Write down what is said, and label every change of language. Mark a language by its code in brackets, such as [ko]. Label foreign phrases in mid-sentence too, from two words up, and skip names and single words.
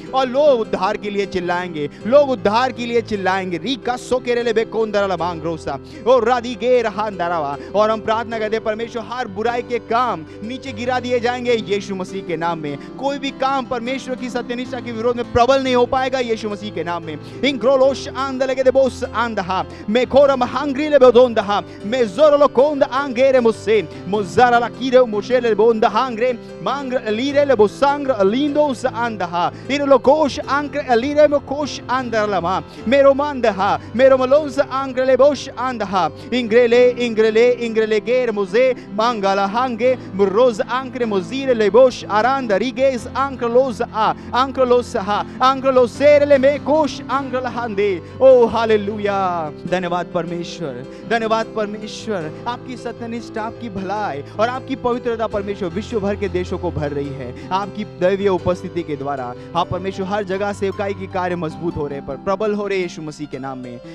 [hi] और लोग उद्धार के लिए चिल्लाएंगे, लोग उद्धार के लिए चिल्लाएंगे। और हम प्रार्थना करते हैं परमेश्वर, हर बुराई के काम नीचे गिरा दिए जाएंगे यीशु मसीह के नाम में। कोई भी काम परमेश्वर की सत्यनिष्ठा के विरोध में प्रबल नहीं हो पाएगा यीशु मसीह के नाम में। इंक्रोलोश आंद लगे दे बोस आंदहा मैं कोरम हांग्री ले बोंदहा मैं जोरलो कोंद आंगेरे मुझसे मुजारा ला कीरे मुशेले बोंद हांग्रे मांग लीरे ले बोसांग्र लिंदो स आंदहा इरलो कोश आंक्रे लीरे मो कोश आंदरलमा मेरो मांदहा मेरो मलोंस आंग्रे बोश आंदहा इंग्रेले गेर मुझे मांगला हांगे मुरोज आंक्रे मुजीरे ले बोश आरांद रिगेस आंक्रोलोस आंक्रोलोसेरे ले में कोश आंग्रलहांदे। ओ हालेलुया। धन्यवाद परमेश्वर, आपकी सत्यनिष्ठा, आपकी भलाई और आपकी पवित्रता परमेश्वर विश्व भर के देशों को भर रही है आपकी दैवीय उपस्थिति के द्वारा। हाँ परमेश्वर, हर जगह सेवकाई की कार्य मजबूत हो रहे, पर प्रबल हो रहे यीशु मसीह के नाम में।